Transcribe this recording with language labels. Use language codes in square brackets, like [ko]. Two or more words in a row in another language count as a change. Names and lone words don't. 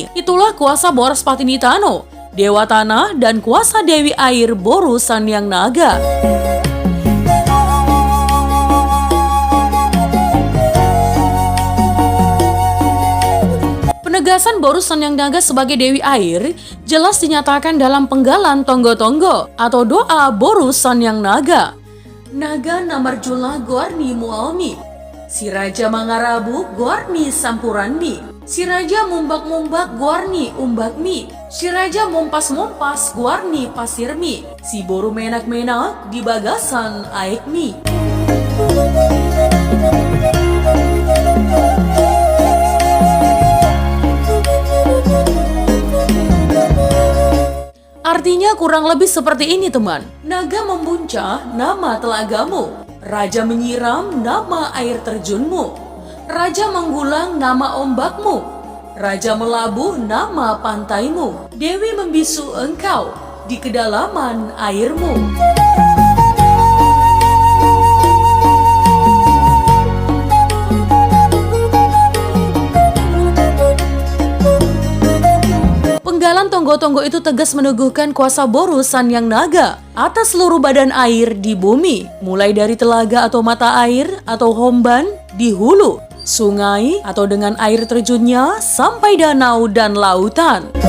[id] Itulah kuasa Boras Patinitano, Dewa Tanah, dan kuasa Dewi Air Boru Sanyang Naga. Penegasan Boru Sanyang Naga sebagai Dewi Air jelas dinyatakan dalam penggalan Tonggo-Tonggo atau doa Boru Sanyang Naga. [bbc] Naga namarjula Gorni Mualmi, si Raja Mangarabu Gorni Sampuranmi, si Raja Mumbak-Mumbak Gorni Umbakmi, si Raja Mumpas-Mumpas Gorni Pasirmi, si Boru Menak-Menak di Bagasan Aikmi. [id] Artinya kurang lebih seperti ini, teman. Naga membuncah, nama telagamu. Raja menyiram, nama air terjunmu. Raja menggulang, nama ombakmu. Raja melabuh, nama pantaimu. Dewi membisu engkau di kedalaman airmu. Penggalan Tonggo-Tonggo itu tegas meneguhkan kuasa Boru Sanyang Naga atas seluruh badan air di bumi, mulai dari telaga atau mata air atau homban di hulu, sungai atau dengan air terjunnya, sampai danau dan lautan.